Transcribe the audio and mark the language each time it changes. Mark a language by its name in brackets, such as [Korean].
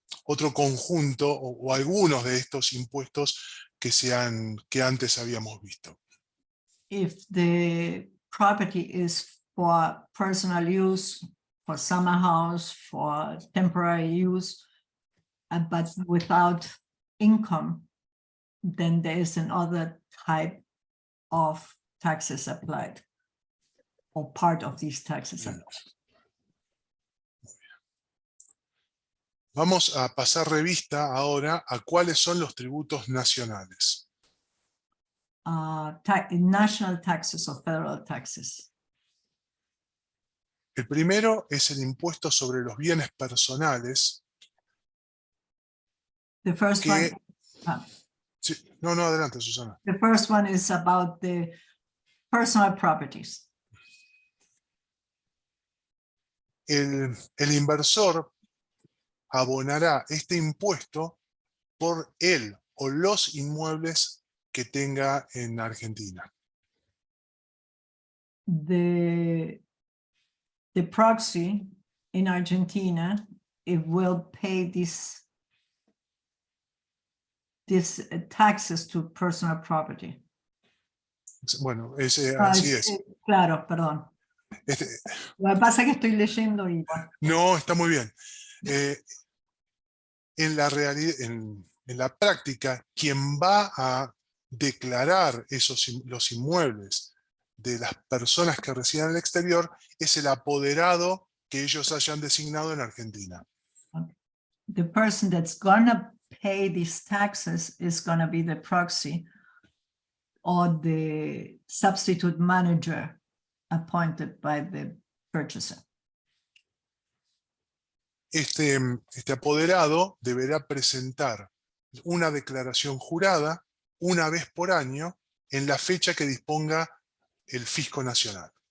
[Spanish] otro conjunto o algunos de estos impuestos que antes habíamos visto. [English] If the property is for personal use, for summer house, for temporary use, but without income, then there is another type of taxes applied, or part of these taxes applied. [Spanish] Vamos a pasar revista ahora a cuáles son los tributos nacionales. [English] National taxes or federal taxes. [Spanish] El primero es el impuesto sobre los bienes personales. [English] The first [Spanish] Que- [English] one, [Spanish] Sí, no, adelante, Susana. [English] the first one is about the personal properties. [Spanish] El inversor abonará este impuesto por él o los inmuebles que tenga en Argentina. [English] The proxy in Argentina, it will pay these taxes to personal property. [Spanish] Bueno, así es. Claro, perdón. Lo que pasa es que estoy leyendo y bueno. No, está muy bien. En la realidad, en la práctica, quien va a declarar los inmuebles de las personas que residen en el exterior es el apoderado que ellos hayan designado en Argentina. [English] The person that's gonna pay these taxes is gonna be the proxy or the substitute manager appointed by the purchaser. [Spanish] Este apoderado deberá presentar una declaración jurada una vez por año en la fecha que disponga el Fisco Nacional.